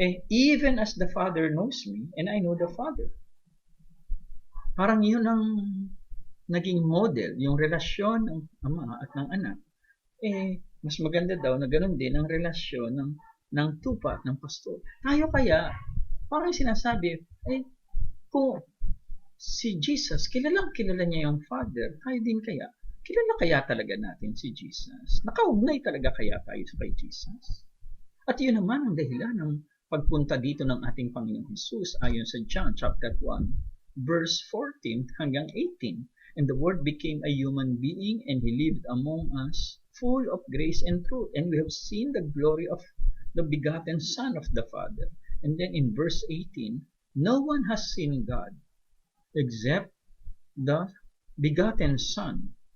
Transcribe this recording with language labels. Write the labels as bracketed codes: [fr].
[en] Even as the Father knows me and I know the Father. [tl] Parang yun ang naging model, yung relasyon ng ama at ng anak. Mas maganda daw na ganun din ang relasyon ng tupa at ng pastol. Tayo kaya, parang sinasabi, kung si Jesus, kilala niya yung Father, tayo din kaya, kilala kaya talaga natin si Jesus? Nakaugnay talaga kaya tayo kay Jesus? At yun naman ang dahilan ng pagpunta dito ng ating Panginoong Jesus ayon sa John chapter 1, verse 14 hanggang 18. [en] And the Word became a human being and He lived among us, full of grace and truth. And we have seen the glory of the begotten Son of the Father. And then in verse 18, no one has seen God except the begotten Son.